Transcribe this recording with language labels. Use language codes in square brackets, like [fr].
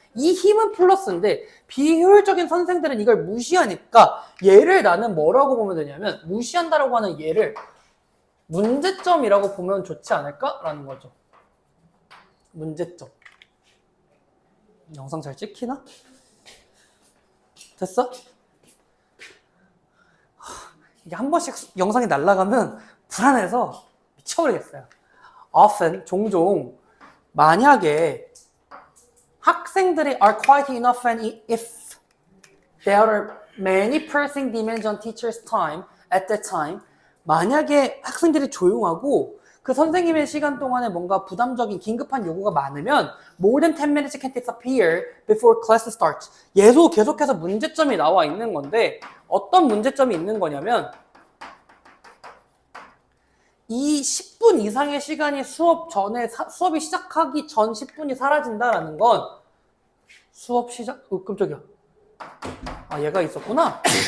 [ko] 이 힘은 플러스인데 비효율적인 선생들은 이걸 무시하니까 얘를 나는 뭐라고 보면 되냐면 무시한다라고 하는 얘를 문제점이라고 보면 좋지 않을까라는 거죠. 문제점. 영상 잘 찍히나? 됐어? 이게 한 번씩 영상이 날아가면 불안해서 미쳐버리겠어요. [en] Often, [ko] 종종 만약에 학생들이 [en] are quiet enough and if there are many pressing demands on teacher's time at that time [ko] 만약에 학생들이 조용하고 그 선생님의 시간 동안에 뭔가 부담적인 긴급한 요구가 많으면 [en] more than 10 minutes can disappear before class starts. [ko] 얘도 계속해서 문제점이 나와 있는 건데 어떤 문제점이 있는 거냐면 이 10분 이상의 시간이 수업이 시작하기 전 10분이 사라진다라는 건 수업 시작, 깜짝이야. 아, 얘가 있었구나.